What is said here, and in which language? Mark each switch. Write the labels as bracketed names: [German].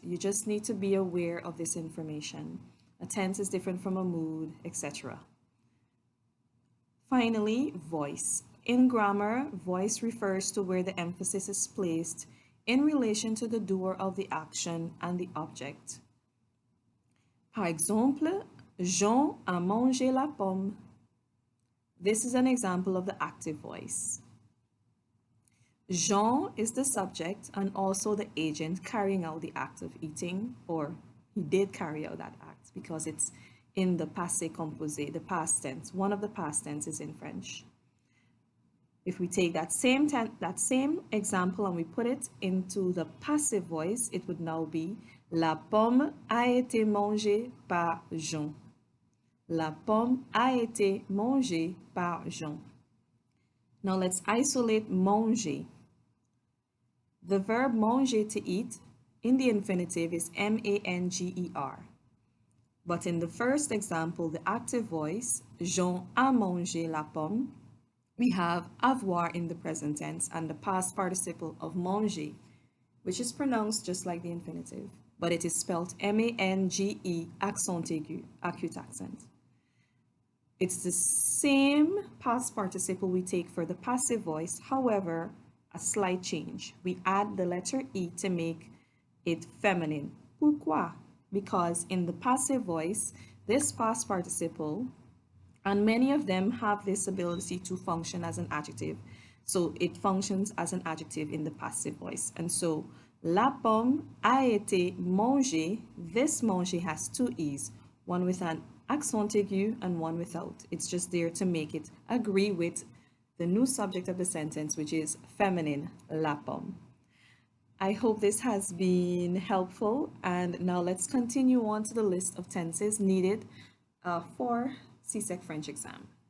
[English] You just need to be aware of this information. A tense is different from a mood, etc. Finally, voice. In grammar, voice refers to where the emphasis is placed in relation to the doer of the action and the object. [French] Par exemple, Jean a mangé la pomme. [English] This is an example of the active voice. Jean is the subject and also the agent carrying out the act of eating, or he did carry out that act because it's in the passé composé, the past tense. One of the past tenses in French. If we take that same example and we put it into the passive voice, it would now be [French] La pomme a été mangée par Jean. La pomme a été mangée par Jean. [English] Now let's isolate manger. The verb manger, to eat, in the infinitive is M-A-N-G-E-R. But in the first example, the active voice, [French] Jean a mangé la pomme, [English] we have avoir in the present tense and the past participle of manger, which is pronounced just like the infinitive, but it is spelled M-A-N-G-E, accent aigu, acute accent. It's the same past participle we take for the passive voice, however, a slight change. We add the letter E to make it feminine. [French] Pourquoi? [English] Because in the passive voice, this past participle, and many of them have this ability to function as an adjective. So it functions as an adjective in the passive voice. And so, [French] la pomme a été mangée. [English] This manger has two E's, one with an accent aigu and one without. It's just there to make it agree with the new subject of the sentence, which is feminine, la pomme. I hope this has been helpful. And now let's continue on to the list of tenses needed for CSEC French exam.